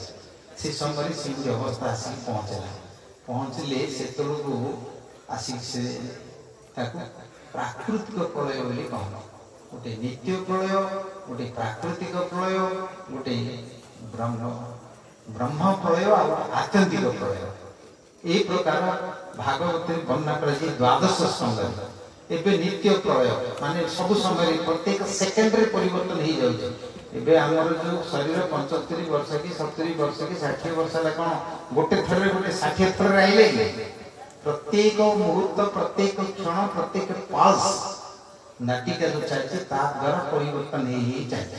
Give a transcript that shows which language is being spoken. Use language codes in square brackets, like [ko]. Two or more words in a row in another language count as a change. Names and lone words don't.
[or] ସେ ସମୟରେ ସେମିତି ଅବସ୍ଥା ଆସିକି ପହଞ୍ଚିଲେ ସେତେବେଳକୁ ଆସିକି ସେ ତାକୁ ପ୍ରାକୃତିକ ପ୍ରଳୟ ବୋଲି କହନ୍ତି। ଗୋଟେ ନିତ୍ୟ ପ୍ରଳୟ, ଗୋଟେ ପ୍ରାକୃତିକ ପ୍ରଳୟ, ଗୋଟେ ବ୍ରହ୍ମ ପ୍ରଳୟ ଆଉ ଆତ୍ୟନ୍ତିକ ପ୍ରଳୟ। [bn] এই প্রকার ভাগবতে বর্ণনা করেছে 12 স্কন্ধে। [or] ଏବେ ନିତ୍ୟ ପ୍ରଳୟ ମାନେ ସବୁ ସମୟରେ ପ୍ରତ୍ୟେକ ସେକେଣ୍ଡରେ ପରିବର୍ତ୍ତନ ହେଇଯାଉଛି। ଏବେ ଆମର ଯୋଉ ଶରୀର 75 ବର୍ଷ କି 70 ବର୍ଷ କି 60 ବର୍ଷ ହେଲା କ'ଣ ଗୋଟେ ଥରରେ ଗୋଟେ 60 ଥରରେ ଆଇଲେ କି ପ୍ରତ୍ୟେକ ମୁହୂର୍ତ୍ତ ପ୍ରତ୍ୟେକ କ୍ଷଣ ପ୍ରତ୍ୟେକ ପଲ୍ସ ନାଟିକା ଯୋଉ ଚାଲିଛି ତା ଦ୍ୱାରା ପରିବର୍ତ୍ତନ ହେଇ ଚାଲିଛି।